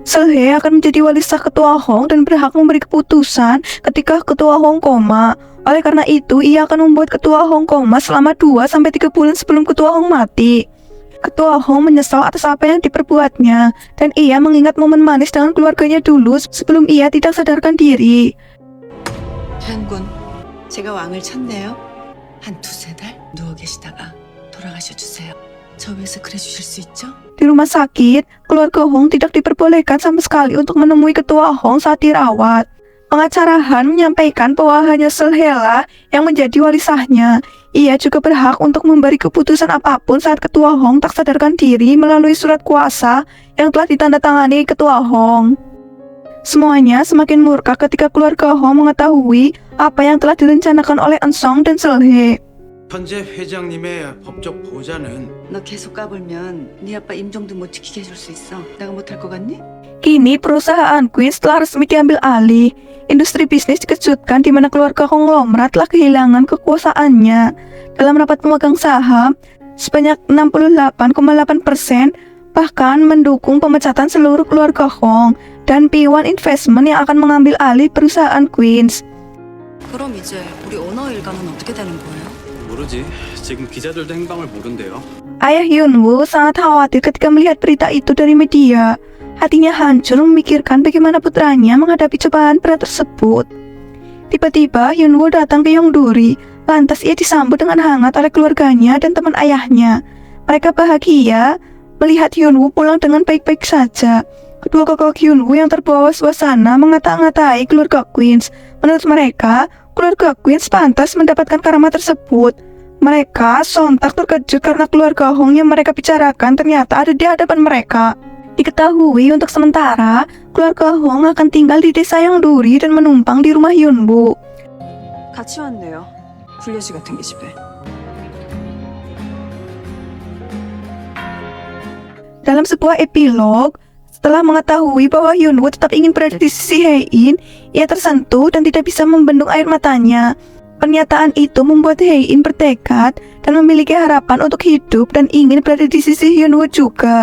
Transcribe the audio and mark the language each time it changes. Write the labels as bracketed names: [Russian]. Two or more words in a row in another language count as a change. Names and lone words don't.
[Indonesian] Selhye akan menjadi wali sah Ketua Hong dan berhak memberi keputusan ketika Ketua Hong koma. Oleh karena itu, ia akan membuat Ketua Hong koma selama 2-3 bulan sebelum Ketua Hong mati. Ketua Hong menyesal atas apa yang diperbuatnya, dan ia mengingat momen manis dengan keluarganya dulu sebelum ia tidak sadarkan diri. [Korean] 장군, 제가 왕을 쳤네요. 한 2-3달 누워 계시다가 돌아가셔 주세요. 저 위해서 그래 주실 수 있죠? [Indonesian] Di rumah sakit, keluarga Hong tidak diperbolehkan sama sekali untuk menemui Ketua Hong saat dirawat. Pengacara Han menyampaikan bahwa hanya Selhye lah yang menjadi wali sahnya. Ia juga berhak untuk memberi keputusan apapun saat Ketua Hong tak sadarkan diri melalui surat kuasa yang telah ditandatangani Ketua Hong. Semuanya semakin murka ketika keluarga Hong mengetahui apa yang telah direncanakan oleh Eun-sung dan Selhye. [Korean] 현재 회장님의 법적 보호자는 너 계속 까불면 네 아빠 임종도 못 지키게 해줄 수 있어. 내가 못할 것 같니? [Indonesian] Kini perusahaan Queens telah resmi diambil alih. Industri bisnis dikejutkan di mana keluarga konglomerat telah kehilangan kekuasaannya. Dalam rapat pemegang saham, sebanyak 68,8% bahkan mendukung pemecatan seluruh keluarga Hong dan P1 Investment yang akan mengambil alih perusahaan Queens. [Korean] 그럼 이제 우리 오너 일가는 어떻게 되는 거예요? 모르지. 지금 기자들도 행방을 모른대요. [Indonesian] Ayah Hyun-woo sangat khawatir ketika melihat berita itu dari media. Hatinya hancur memikirkan bagaimana putranya menghadapi cobaan berat tersebut. Tiba-tiba Hyun-woo datang ke Yongduri. Lantas ia disambut dengan hangat oleh keluarganya dan teman ayahnya. Mereka bahagia melihat Hyun-woo pulang dengan baik-baik saja. Kedua kakak Hyun-woo yang terbawa suasana mengata-ngatai keluarga Queens. Menurut mereka, keluarga Queens pantas mendapatkan karama tersebut. Mereka sontak terkejut karena keluarga Hong yang mereka bicarakan ternyata ada di hadapan mereka. Diketahui untuk sementara, keluarga Hong akan tinggal di desa Yongduri dan menumpang di rumah Hyun-woo. [Korean] 같이 왔네요. 굴려지 같은 게 집에. [Indonesian] Dalam sebuah epilog, setelah mengetahui bahwa Hyun-woo tetap ingin berada di sisi Hae-in, ia tersentuh dan tidak bisa membendung air matanya. Pernyataan itu membuat Hae-in bertekad dan memiliki harapan untuk hidup dan ingin berada di sisi Hyun-woo juga.